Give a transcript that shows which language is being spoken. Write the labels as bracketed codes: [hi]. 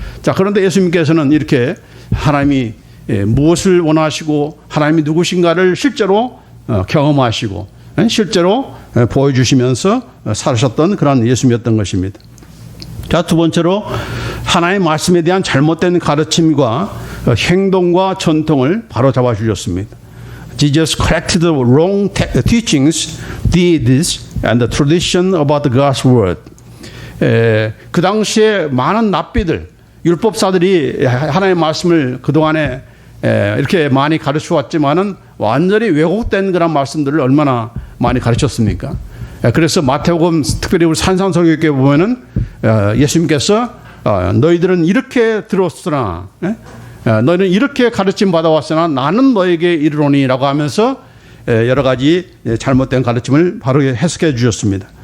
[ko] 자, 그런데 예수님께서는 이렇게 하나님이 무엇을 원하시고 하나님이 누구신가를 실제로 경험하시고 실제로 보여주시면서 살으셨던 그런 예수님이었던 것입니다. 자, 두 번째로 하나님의 말씀에 대한 잘못된 가르침과 행동과 전통을 바로잡아 주셨습니다. [en] Jesus corrected the wrong teachings, deeds, and the tradition about the God's word. [ko] 그 당시에 많은 납비들, 율법사들이 하나님의 말씀을 그동안에 이렇게 많이 가르쳐 왔지만은 완전히 왜곡된 그런 말씀들을 얼마나 많이 가르쳤습니까? 그래서 마태복음, 특별히 우리 산상설교에 보면은 예수님께서 너희들은 이렇게 들었으나, 너희는 이렇게 가르침 받아왔으나 나는 너에게 이르노니라고 하면서 여러 가지 잘못된 가르침을 바로 해석해 주셨습니다.